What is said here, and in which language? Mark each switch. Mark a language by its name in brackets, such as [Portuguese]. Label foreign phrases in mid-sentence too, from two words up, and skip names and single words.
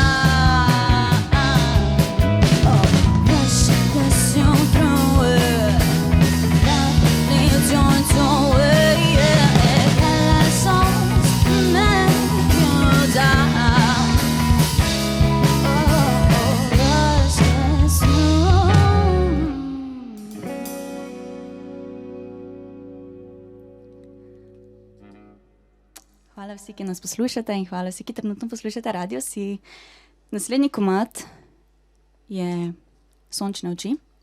[English] Rush gets you through it. Love leads you into it. Careless songs make you doubt. Rush gets through. [Slovenian] Hvala vsi, ki nas poslušate, in hvala vsi, ki trenutno poslušate Radio Si. Naslednji komad je Sončne oči.